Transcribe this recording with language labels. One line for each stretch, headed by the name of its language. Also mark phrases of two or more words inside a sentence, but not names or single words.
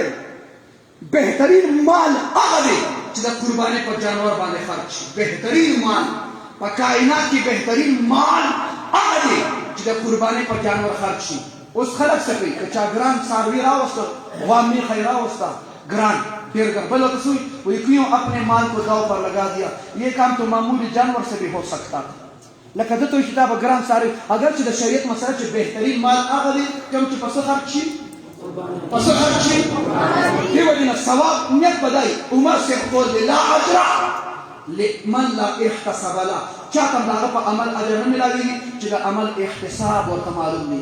Pashto: بهترین مال هغه دی چې د قربانۍ په جانور باندې خرج شي. بهترین مال په کائنات کې بهترین مال هغه دی چې د قربانۍ په جانور خرج شي. اوس خلک څه کوي؟ که چا ګران څاروي راوسته، غوا میخه یې راوسته ګران ډېر ګران، بل ورته څه وایي
Urdu: کیوں اپنے مال کو داؤ پر لگا دیا، یہ کام تو معمولی جانور سے بھی ہو سکتا تھا.
Pashto: لکه دته وایي چې دا به ګران څاروي، اگر چې د شریعت مسله چې بهترین مال هغه دی کوم چې په څه خرج شي؟ پس خرج شي. دې وجې نه ثواب نیت بدای عمر صاحب قول دی
Arabic: لا اجر لمن لا احتسب له.
Pashto: چاته د هغه په عمل اجر نه میلاوېږي چې د عمل احتساب ورته معلوم وي.